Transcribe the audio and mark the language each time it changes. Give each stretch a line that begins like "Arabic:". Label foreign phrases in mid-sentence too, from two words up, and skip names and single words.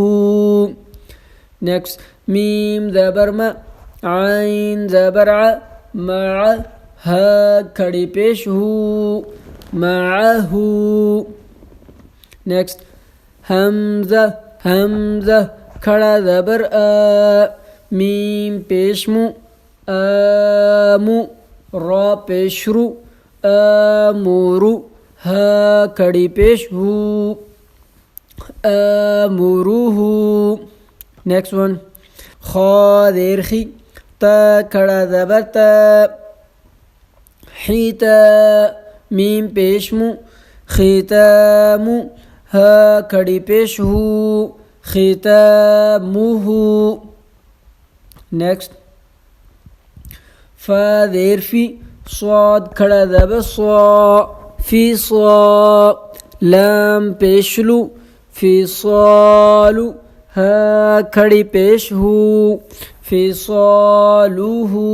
Urdu: نیکسٹ میم زبر ما، عین زبر ع، مع، ہا کھڑی پیش ہو، معہ. نیکسٹ حمزہ، حمزہ کھڑا زبر آ، میم پیش مو، آمو، را پیش رو، آمورو، ہا کھڑی پیش ہو، آموروہ.
English: next one
Urdu: خا زیر خی، تا کھڑا زبر تا، حیتا، میم پیش مو، ختامو، ہا کھڑی پیش ہو، ختامہ. نیکسٹ فا زیر فی، صاد کھڑا زبر صا، فی صا، لام پیش لو، فی صالو، ہا کھڑی پیش ہو، فی صالوہ.